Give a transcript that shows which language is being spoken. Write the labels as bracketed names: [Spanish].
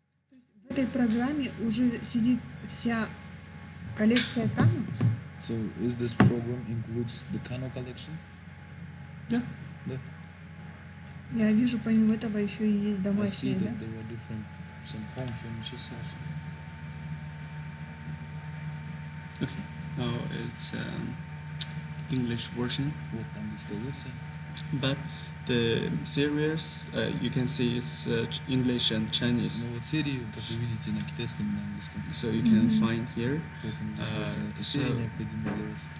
[Russian] То есть в этой программе уже сидит вся коллекция Кано? [English] So is this program includes the Kano collection? yeah. [Russian] Да. Я вижу, помимо этого еще и есть [English] I see [Russian] домашние, да? [English] that there are different some home furnitures also. Okay. Now it's English version, [Russian] Вот английская версия. [English] but the series you can see it's English and Chinese. [Russian] Ну вот серии, как вы видите, на китайском и на английском. [English] So you can find here. [Russian] Поэтому здесь можете найти [English] so- [Russian] серии, необходимые для вас.